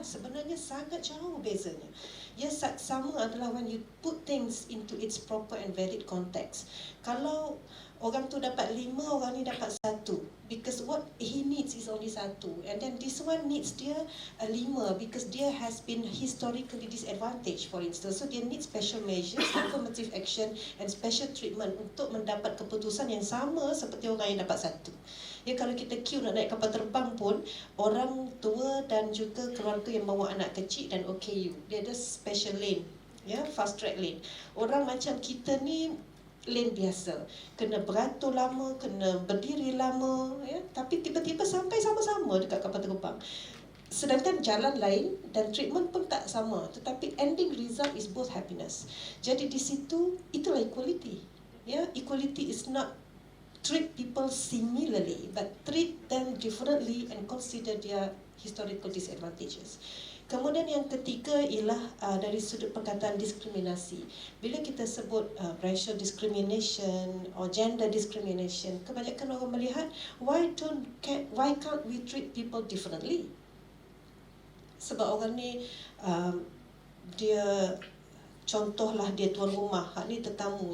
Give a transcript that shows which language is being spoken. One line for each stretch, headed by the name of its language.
Malay: Sebenarnya sangat jauh bezanya. Ya, saksama adalah
English: when you put things into its proper and valid context.
Malay: Kalau orang tu dapat 5, orang ni dapat 1.
English: Because what he needs is only 1. And then this one needs dia 5 because dia has been historically disadvantaged, for instance. So dia needs special measures, affirmative action and special treatment
Malay: untuk mendapat keputusan yang sama seperti orang yang dapat 1. Ya, kalau kita queue nak naik kapal terbang pun, orang tua dan juga keluarga yang bawa anak kecil dan OKU, dia ada special lane, ya, fast track lane. Orang macam kita ni lane biasa, kena beratur lama, kena berdiri lama, ya, tapi tiba-tiba sampai sama-sama dekat kapal terbang. Sedangkan jalan lain dan treatment pun tak sama, tetapi
English: ending result is both happiness.
Malay: Jadi di situ itulah equality.
English: Ya, equality is not treat people similarly, but treat them differently and consider their historical disadvantages.
Malay: Kemudian yang ketiga ialah dari sudut perkataan diskriminasi. Bila kita sebut
English: racial discrimination or gender discrimination,
Malay: kebanyakan orang melihat
English: why can't we treat people differently?
Malay: Sebab orang ni dia contohlah dia tuan rumah, hak ni tetamu.